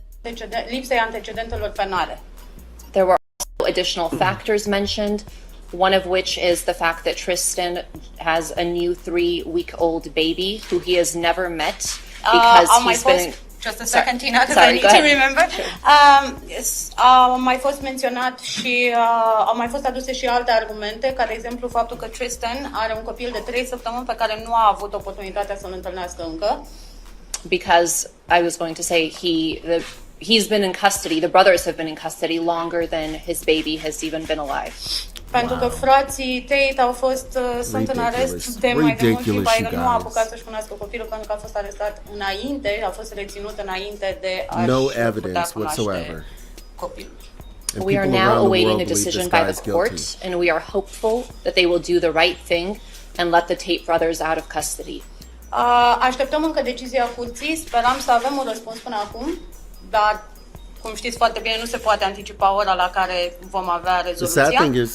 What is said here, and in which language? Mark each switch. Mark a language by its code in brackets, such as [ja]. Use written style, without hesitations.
[ro] Lipsei antecedentelor penale. [en] There were also additional factors mentioned, one of which is the fact that Tristan has a new 3-week-old baby who he has never met because he's been... Just a second, Tina, because I need to remember. [ro] Au mai fost menționat și au mai fost aduse și alte argumente, ca de exemplu faptul că Tristan are un copil de 3 săptămâni pe care nu a avut oportunitatea să-l întâlnească încă. [en] Because I was going to say he's been in custody, the brothers have been in custody longer than his baby has even been alive. [ro] Pentru că frații Tate au fost, sunt în arest de mai de mult timp, adică nu a apucat să-și cunoască copilul pentru că a fost arestat înainte, a fost reținut înainte de a-și putea cunoaște copilul. [en] We are now awaiting a decision by the court, and we are hopeful that they will do the right thing and let the Tate brothers out of custody. [ro] Așteptăm încă decizia curții, speram să avem un răspuns până acum, dar cum știți foarte bine, nu se poate anticipa ora la care vom avea rezoluția.